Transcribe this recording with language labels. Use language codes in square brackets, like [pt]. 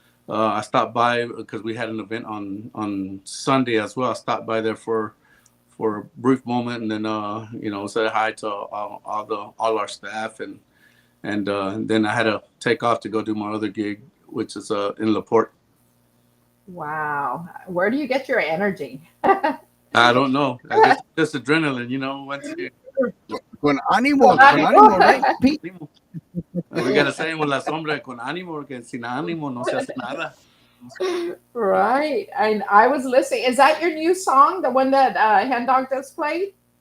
[en] I stopped by because we had an event on Sunday as well. I stopped by there for a brief moment, and then said hi to all our staff, and then I had to take off to go do my other gig, which is in Laporte. Wow. Where do you get your energy? I don't know. I guess just adrenaline, once you [es] Con ánimo, [en] right, [es] Pete? ánimo. [en] We got to say with [es] la sombra con ánimo, porque sin ánimo no se hace nada. [en] Right. And I was listening. Is that your new song, the one that Hen Dog just played?